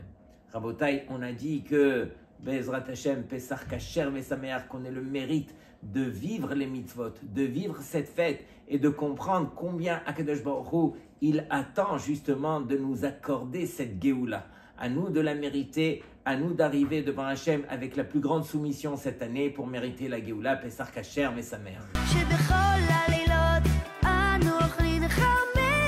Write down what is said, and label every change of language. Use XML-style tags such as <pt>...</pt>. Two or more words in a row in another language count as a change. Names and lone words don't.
<he>רבותי,</he> <fr>on a dit que</fr> <he>בעזרת השם פסח כשר ושמח,</he> <fr>qu'on ait le mérite de vivre les mitzvot, de vivre cette fête et de comprendre combien</fr> <he>הקדוש ברוך הוא,</he> <fr>il attend justement de nous accorder cette Géoula. À nous de la mériter, à nous d'arriver devant Hachem avec la plus grande soumission cette année pour mériter la Géoula,</fr> <he>פסח כשר ושמח. שבכל הלילות אנו אוכלים חמץ</he>